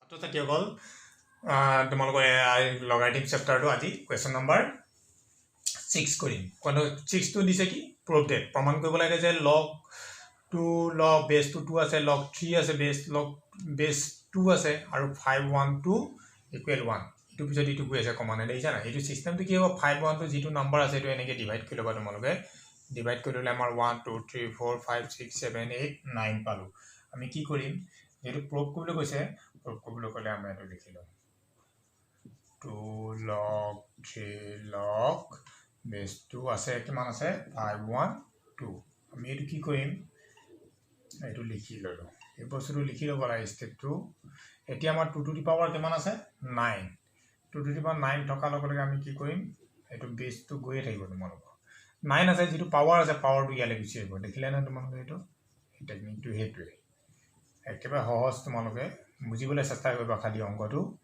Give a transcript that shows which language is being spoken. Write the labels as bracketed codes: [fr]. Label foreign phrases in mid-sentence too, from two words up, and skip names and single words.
[as] তো কি হ'ল তোমালোকৰ লগাৰিথম চেপ্টাৰটো আজি [en] question number [as] 6 কৰিম কোন 6 টো দিছে কি [en] prove that [as] প্ৰমাণ কৰিব লাগে যে [en] log 2 log base 2 [as] আছে log 3 আছে base 2 আছে আৰু 512 equal 1 ইটো পিছত ইটো গৈ আছে কমন দেখিছা না এইটো সিস্টেমটো কি হ'ব 512 যিটো নম্বৰ আছে এটো এনেকে ডিভাইড কৰি লবা তোমালোকে ডিভাইড কৰি ললে আমাৰ 1 2 3 4 5 6 7 8 9 পালো আমি কি কৰিম যেটো প্ৰুভ কৰিবলৈ কৈছে প্ৰুভ কৰিবলৈ ক'লে আমি এটো লিখি লম [en] 2 log 3 log base 2 [as] আছে কিমান আছে 512 আমি এটো কি কৰিম এটো লিখি ললো এই বস্তুটো লিখি লব লাগে স্টেপটো এতিয়া আমাৰ [en] 2 to the power [as] কিমান আছে 9 [en] 2 to the power [as] 9 থকা লগে আমি কি কৰিম এটো বেস টো গৈয়ে থাকিব তোমালোক 9 আছে যেটো পাৱাৰ আছে পাৱাৰটো ইয়ালে গুচি আহিব দেখিলে না তোমালোক এটো টেকনিকটো হেতুৱে একেবাৰে সহজ তোমালোকে বুজিবলৈ চেষ্টা কৰিবা খালি অংকটো